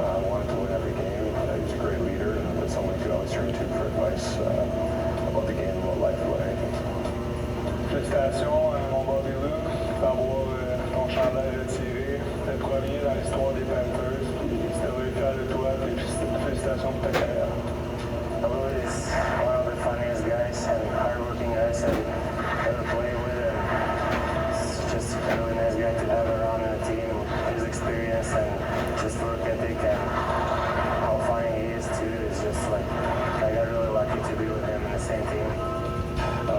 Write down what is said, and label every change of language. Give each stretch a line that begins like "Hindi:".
English: Wanted to win every game. He's a great leader and someone you could always turn to for advice about the game, about life, about anything.
French: Félicitations, mon bon Lou, d'avoir ton chandail retiré, d'être premier dans l'histoire des Panthers. C'était
English: really
French: fier de toi, et félicitations pour ta carrière.
English: Lou is one of the funniest guys and hardworking guys I've ever played with, and it's just a really nice guy to have around in the team. His experience and just work ethic and how funny he is too is just like, I got really lucky to be with him in the same team.